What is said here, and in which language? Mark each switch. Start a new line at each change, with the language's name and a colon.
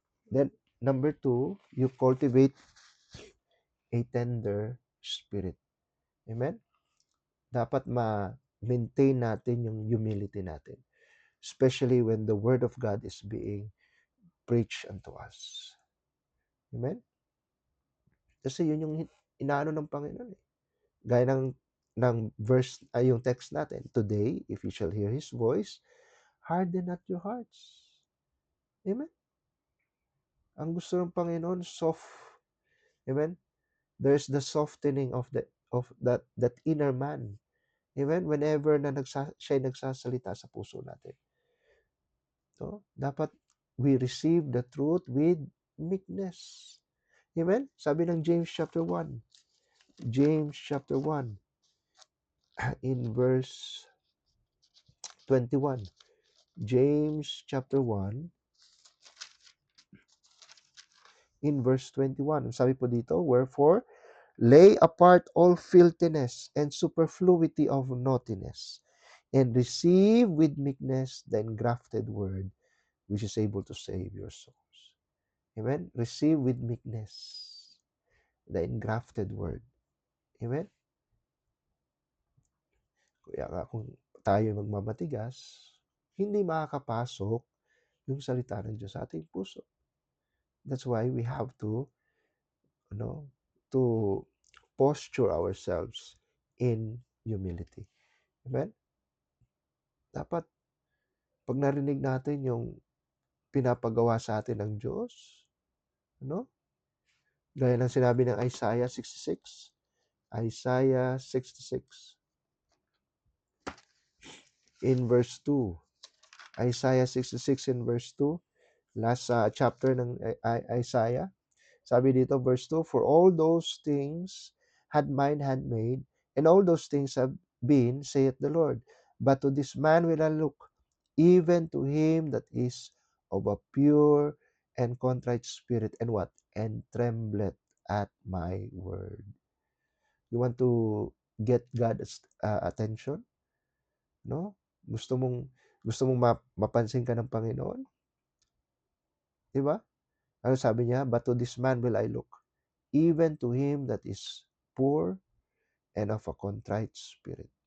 English: Then number two, you cultivate a tender spirit. Amen.
Filipino: Dapat ma-maintain natin yung humility natin,
English: especially when the word of God is being preached unto us.
Filipino: Amen. Kasi yun yung inaano ng Panginoon eh. Gaya ng verse ay yung text natin.
English: Today, if you shall hear His voice, harden not your hearts. Amen?
Filipino: Ang gusto ng Panginoon, soft. Amen?
English: There's the softening of that inner man. Amen? Whenever
Filipino: na siya nagsasalita sa puso natin.
English: So, dapat we receive the truth with meekness. Amen? Sabi ng James chapter 1. James chapter 1 in verse 21. James chapter 1 in verse 21.
Filipino: Sabi po dito,
English: wherefore, lay apart all filthiness and superfluity of naughtiness, and receive with meekness the engrafted word, which is able to save your souls. Amen? Receive with meekness the engrafted word. Amen?
Filipino: Kaya nga kung tayo magmamatigas, hindi makakapasok yung salita ng Diyos sa ating puso.
English: That's why we have to, to posture ourselves in humility. Amen?
Filipino: Dapat, pag narinig natin yung pinapagawa sa atin ng Diyos, gaya ng sinabi ng Isaiah 66, Isaiah 66, in verse 2, Isaiah 66 in verse 2, last chapter ng Isaiah, sabi dito, verse 2,
English: for all those things had mine hand made, and all those things have been, saith the Lord. But to this man will I look, even to him that is of a pure and contrite spirit, and what? And trembleth at my word. You want to get God's attention? No?
Filipino: Gusto mong mapansin ka ng Panginoon? Diba? Ano sabi niya?
English: But to this man will I look, even to him that is poor and of a contrite spirit.